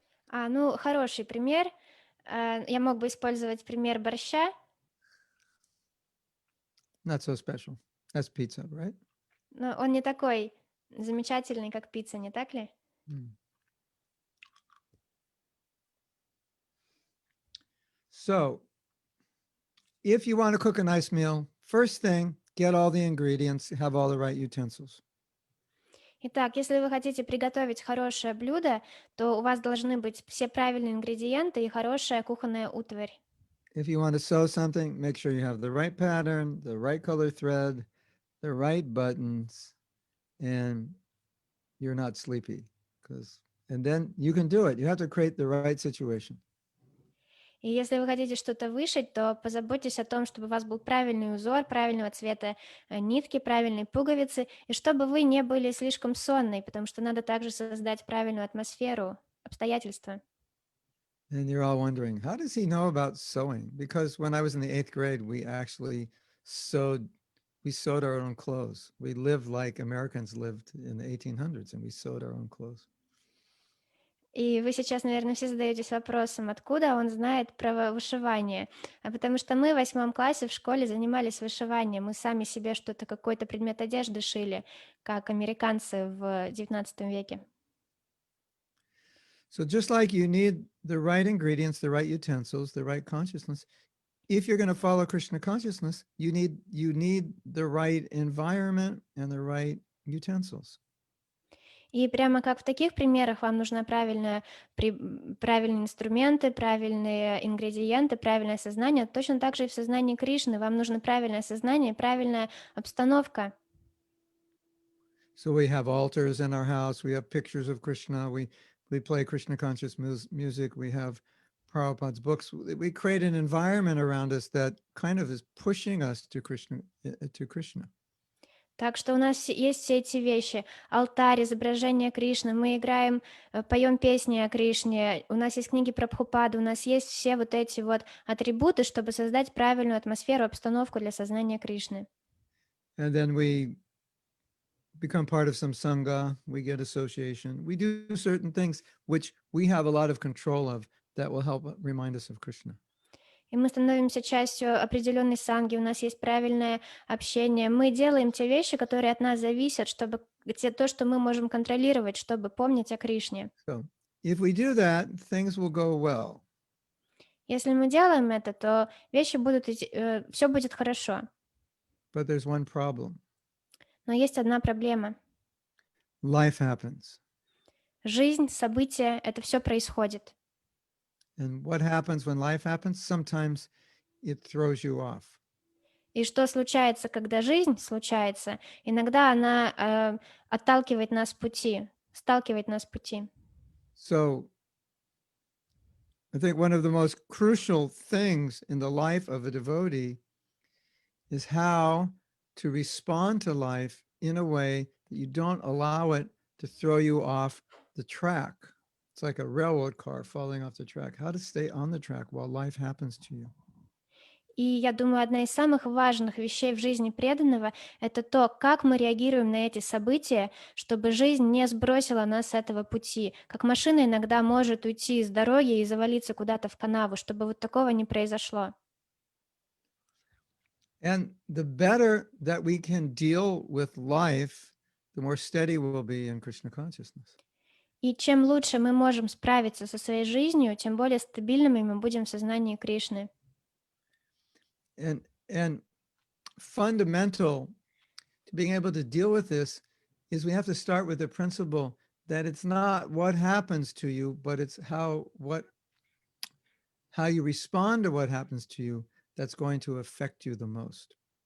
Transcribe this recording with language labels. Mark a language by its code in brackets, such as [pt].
[ru] Ну, хороший пример. Я мог бы использовать пример борща. [en] Not so special. That's pizza, right? [ru] Но он не такой замечательный, как пицца, не так ли? [en] So, if you want to cook a nice meal, first thing, get all the ingredients, have all the right utensils. [ru] Итак, если вы хотите приготовить хорошее блюдо, то у вас должны быть все правильные ингредиенты и хорошая кухонная утварь. [en] If you want to sew something, make sure you have the right pattern, the right color thread, the right buttons, and you're not sleepy. And then you can do it. You have to create the right situation. [ru] И если вы хотите что-то вышить, то позаботьтесь о том, чтобы у вас был правильный узор, правильного цвета нитки, правильные пуговицы, и чтобы вы не были слишком сонной, потому что надо также создать правильную атмосферу, обстоятельства. [en] And you're all wondering, how does he know about sewing? Because when I was in the 8th grade, we sewed our own clothes. We lived like Americans lived in the 1800s, and we sewed our own clothes. [ru] И вы сейчас, наверное, все задаетесь вопросом, откуда он знает про вышивание. Потому что мы в 8 классе в школе занимались вышиванием. Мы сами себе что-то, какой-то предмет одежды шили, как американцы в 19 веке. [en] So just like you need the right ingredients, the right utensils, the right consciousness, if you're going to follow Krishna consciousness, you need the right environment and the right utensils. [ru] И прямо как в таких примерах вам нужны правильные инструменты, правильные ингредиенты, правильное сознание. Точно так же и в сознании Кришны вам нужно правильное сознание и правильная обстановка. [en] So we have altars in our house. We have pictures of Krishna. We play Krishna conscious music. We have Prabhupada's books. We create an environment around us that kind of is pushing us to Krishna. [ru] Так что у нас есть все эти вещи. Алтарь, изображение Кришны, мы играем, поем песни о Кришне, у нас есть книги про Прабхупаду, у нас есть все вот эти вот атрибуты, чтобы создать правильную атмосферу, обстановку для сознания Кришны. [en] And then we become part of some sangha, we get association, we do certain things which we have a lot of control of that will help remind us of Krishna. [ru] И мы становимся частью определенной санги, у нас есть правильное общение. Мы делаем те вещи, которые от нас зависят, чтобы то, что мы можем контролировать, чтобы помнить о Кришне. [en] So if we do that, things will go well. [ru] Если мы делаем это, то вещи будут идти, все будет хорошо. [en] But there's one problem. [ru] Но есть одна проблема. [en] Life happens. [ru] Жизнь, события, это все происходит. [en] And what happens when life happens? Sometimes it throws you off. [ru] И что случается, когда жизнь случается? Иногда она отталкивает нас с пути, сталкивает нас с пути. [en] So I think one of the most crucial things in the life of a devotee is how to respond to life in a way that you don't allow it to throw you off the track. It's like a railroad car falling off the track. How to stay on the track while life happens to you. [ru] И я думаю, одна из самых важных вещей в жизни преданного– это то, как мы реагируем на эти события, чтобы жизнь не сбросила нас с этого пути. Как машина иногда может уйти с дороги и завалиться куда-то в канаву, чтобы вот такого не произошло. [en] And the better that we can deal with life, the more steady we'll be in Krishna consciousness. [ru] И чем лучше мы можем справиться со своей жизнью, тем более стабильными мы будем в сознании Кришны. [en] And fundamental to being able to deal with this is we have to start with the principle that it's not what happens to you, but it's how you respond to what happens to you that's going to affect you the most.